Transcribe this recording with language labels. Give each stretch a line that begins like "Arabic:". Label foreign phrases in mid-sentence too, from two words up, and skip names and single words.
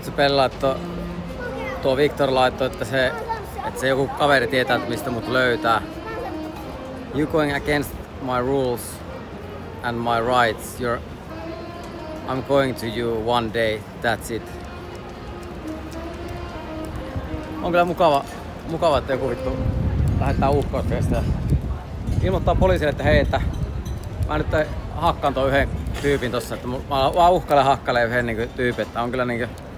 Finnish: se Pelle laittoi, tuo Victor laittoi, että se joku kaveri tietää, että mistä mut löytää.
English: You going against my rules and my rights. I'm going to you one day. That's it.
Finnish: On kyllä mukava, että joku vittu lähettää uhkausviestiä. Ilmoittaa poliisille, että hei, että mä nyt hakkaan tuon yhden tyypin tossa, että mä vaan hakkailen yhden niin tyypin, että on kyllä niinkö...